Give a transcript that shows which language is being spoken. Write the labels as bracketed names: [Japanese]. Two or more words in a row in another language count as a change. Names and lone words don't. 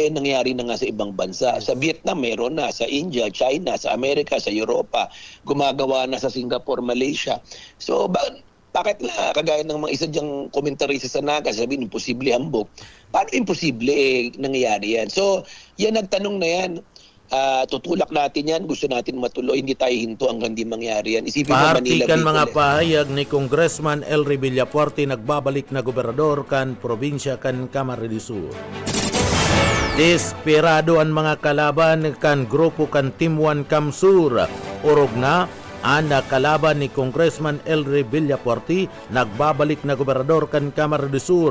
[Filipino] Nangyari na nga sa ibang bansa. Sa Vietnam meron na, sa India, China, sa Amerika, sa Europa, gumagawa na sa Singapore, Malaysia. So bakit na kagaya ng mga isa diyang komentary sa Naga, sabihin imposible hambog. Paano imposible nangyayari yan? So yan nagtanong na yan. Tutulak natin yan, gusto natin matuloy, hindi tayo hinto hanggang di mangyari yan. Isipin mo Manila, [Bikol] Partikan mga pahayag ni Congressman Elre Villafuerte nagbabalik na gobernador kan probinsya kan Camarines Sur. Desperado ang mga kalaban kan grupo kan Team 1 Kamsur. Urog na ang kalaban ni Congressman Elre Villafuerte nagbabalik na gobernador kan Camarines Sur.